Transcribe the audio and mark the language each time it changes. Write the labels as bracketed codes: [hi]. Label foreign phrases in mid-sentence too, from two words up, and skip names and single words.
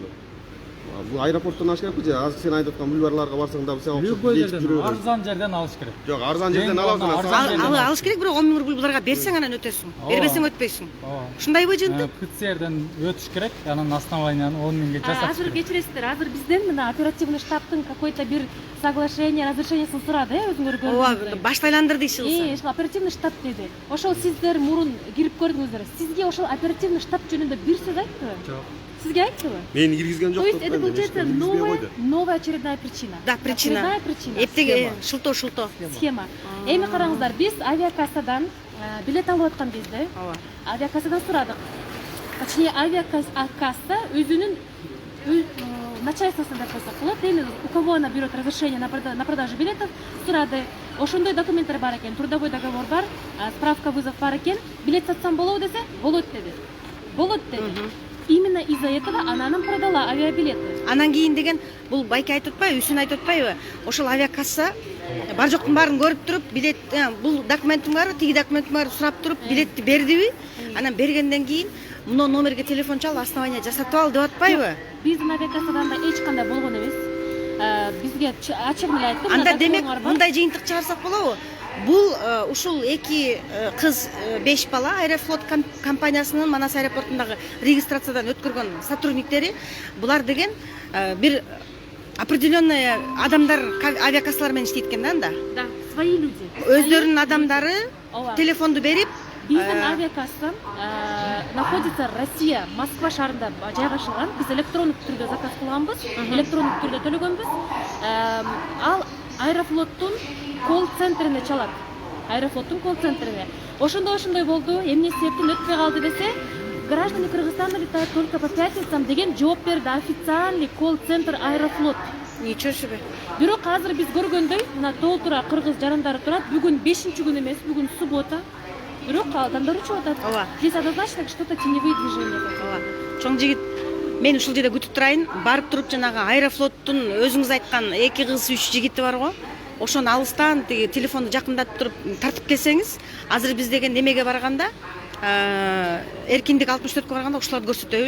[ky] Бул аэропорттон аш керекпи же? Азыр сен айтып аткан бульварларга барсаң да сен Любой жерден, арзан жерден алыш керек. Жок, арзан жерден Арзан аласың. жерден. Алыш керек, бирок 10 000 рубль буларга берсең анан өтөсүң. Бербесең өтпөйсүң. Ушундайбы жынтып? КЦРден өтүш керек, анан основанияны 10 000ге жасап. Азыр кечиресиздер, азыр бизден мына [ru] оперативный штабтын [ky] какой-то бир соглашение, разрешениесин сурады, өзүңөр Ооба, көрдүңүздөр. башты айландырды иши. Ошол [ru] оперативный штаб [ky] деди. Ошол сиздер мурун кирип көрдүңүздөр. Сизге ошол [ru] оперативный штаб [ky] жөнүндө бир сөз айттыбы? Жок. Сизге айттыбы? Мен киргизген [ru] То [ky] жок. [ru] есть это получается новая очередная причина. Да, причина. Очередная причина. [ky] Эптеге шылтоо. [ru] Схема. [ky] Эми караңыздар, биз авиакассадан билет алып аткан кезде, авиакассадан сурадык. Точнее, авиакасса өзүнүн начальствосуна деп койсок болот. [ru] Эми у кого она берет разрешение на продажу билетов, [ky] сурады. Ошондой документтер бар экен, [ru] трудовой договор [ky] бар, [ru] справка вызов [ky] бар экен. Билет сатсам болобу десе, болот деди. Болот деди. [ru] Именно из-за этого она нам продала авиабилеты. [ky] Анан кийин деген бул байке айтып атпайбы, үсүн айтып атпайбы? Ошол авиакасса бар жоктун баарын көрүп туруп, билет бул документиң барбы, тиги документиң барбы сурап туруп, билетти бердиби? Анан бергенден кийин мына номерге телефон чал, основание жасатып ал деп атпайбы? Биздин авиакассадан да эч кандай болгон эмес. Бизге ачыгын эле айттым. Анда демек мындай жыйынтык чыгарсак болобу? Бул ушул эки кыз 5 бала Аэрофлот компаниясынын Манас аэропортундагы регистрациядан өткөргөн сотрудниктери, булар деген бир определенный адамдар авиакассалар менен иштейт экен да анда. [ru] Да, свои люди. [ky] Өздөрүнүн адамдары телефонду берип, биздин авиакасса находится Россия, Москва шаарында жайгашылган. Биз электрондук түрдө заказ кылганбыз, электрондук түрдө төлөгөнбүз. Ал Аэрофлоттун колл-центрине чалат. Аэрофлоттун колл-центрине. Ошондой болду, эмне себептен өтпөй калды десе, [ru] граждане Кыргызстана летают только по пятницам [ky] деген жооп берди [ru] официальный колл-центр Аэрофлот. Ничего себе. [ky] Бирок азыр биз көргөндөй, мына толтура кыргыз жарандары турат. Бүгүн 5-күн эмес, бүгүн суббота. Бирок адамдар учуп атат. [ru] Здесь однозначно что-то теневые движения. [ky] Чоң жигит, мен ушул жерде күтүп турайын. Барып туруп жанагы Аэрофлоттун өзүңүз айткан 2 кыз 3 жигити бар го. Ошону алыстан тиги телефонду жакындатып туруп тартып келсеңиз, азыр биз деген немеге барганда, эркиндик 64-кө барганда ошолорду көрсөтөбүз.